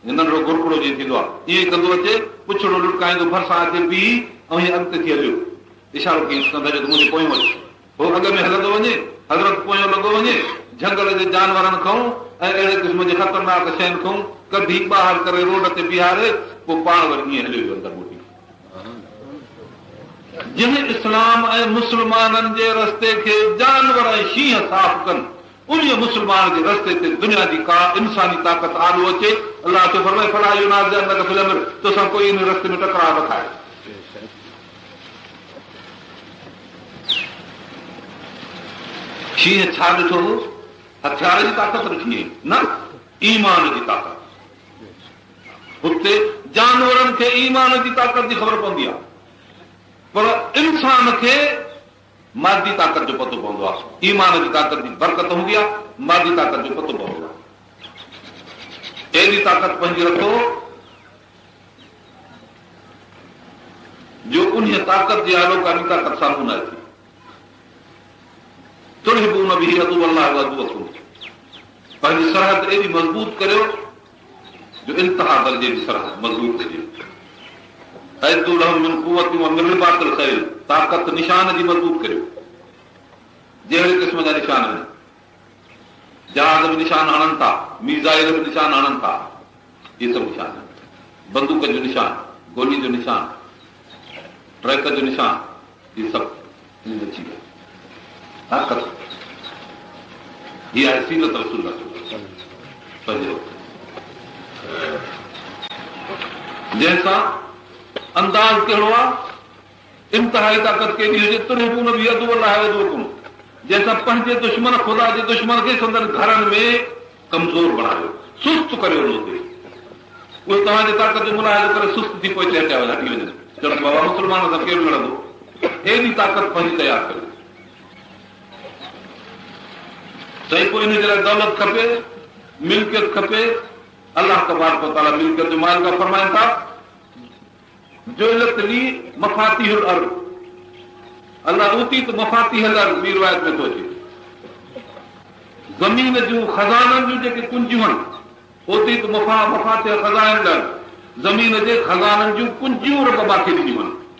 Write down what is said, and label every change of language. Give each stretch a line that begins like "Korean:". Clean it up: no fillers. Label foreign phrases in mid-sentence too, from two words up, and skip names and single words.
Sindhi: नंढड़ो घुरकड़ो जीअं थींदो आहे ईअं कंदो अचे पुछड़ो लुटकाईंदो भरिसां अचे बीह ऐं हीअं अॻिते थी हलियो इशारो कीअं कंदो जो मुंहिंजे पोयों अचे पोइ अॻ में हलंदो वञे हज़रत पोयों लॻो वञे झंगल जे जानवरनि खां ऐं अहिड़े क़िस्म जे ख़तरनाक शयुनि खां कढी ॿाहिरि करे रोड ते बीहारे पोइ पाण वरी ईअं हलियो वियो अंदरि मोटी जंहिं इस्लाम ऐं मुस्लमाननि जे रस्ते खे जानवर ऐं शींहं साफ़ कनि उन मुस्लमान जे रस्ते ते दुनिया जी का इंसानी ताक़त आलो अचे अलाह चो फरमाए
Arabic: فلا ينازعنك في الأمر
Sindhi: तोसां कोई इन रस्ते में टकराव न खाए शींहं छा ॾिठो हथियार जी ताक़त ॾिठी न ईमान जी ताक़त हुते जानवरनि खे ईमान जी ताक़त जी ख़बर पवंदी आहे पर इंसान खे मादी ताक़त जो पतो पवंदो आहे ईमान जी ताक़त जी बरकत हूंदी आहे मादी ताक़त जो पतो पवंदो आहे अहिड़ी ताक़त पंहिंजी रखो जो उन ताक़त जे आलो कानी ताक़त साम्हूं न अचे
Arabic: ترهبون به عدو الله وعدوكم
Sindhi: पंहिंजी सरहद एॾी मज़बूत करियो जो इंतिहा दर्जे जी सरहद मज़बूत हुजे
Arabic: أعدوا لهم من قوة ومن رباط الخيل
Sindhi: ताक़त निशान जी मज़बूत करियो जहिड़े क़िस्म जा निशान आहिनि जहाज में निशान हणनि था मीज़ाइल में निशान हणनि था इहे सभु निशान आहिनि बंदूक जो निशान गोली जो निशान ट्रैक जो निशान इहे सभु अची विया ताक़त हीअ आहे सीरत रसूल जंहिंसां अंदाज़ कहिड़ो आहे इंतिहाई ताक़त केॾी हुजे
Arabic: ترهبون به عدو الله وعدوكم
Sindhi: जंहिंसां पंहिंजे दुश्मन ख़ुदा जे दुश्मन खे संदन घरनि में कमज़ोर बणायो सुस्त करियो उहे तव्हांजे ताक़त जो मुलाहिज़ो करे सुस्त थी पोइ हटिया हटी वञनि चवनि बाबा मुस्लमान सां केरु लड़ंदो अहिड़ी ताक़त पंहिंजी तयारु करियो सही पोइ इन जे लाइ दौलत खपे मिल्कियत खपे
Arabic: الله تبارك وتعالى
Sindhi: मिल्कियत जो मालिक फरमाइनि था
Arabic: جعلت لي مفاتيح الأرض
Sindhi: अल्लाह
Arabic: أوتيت مفاتيح الأرض
Sindhi: ॿी रिवायत में थो अचे ज़मीन जूं खज़ाननि जूं जेके कुंजियूं आहिनि
Arabic: أوتيت مفاتيح خزائن الأرض
Sindhi: ज़मीन जे खज़ाननि जूं कुंजियूं रब खे ॾिनियूं आहिनि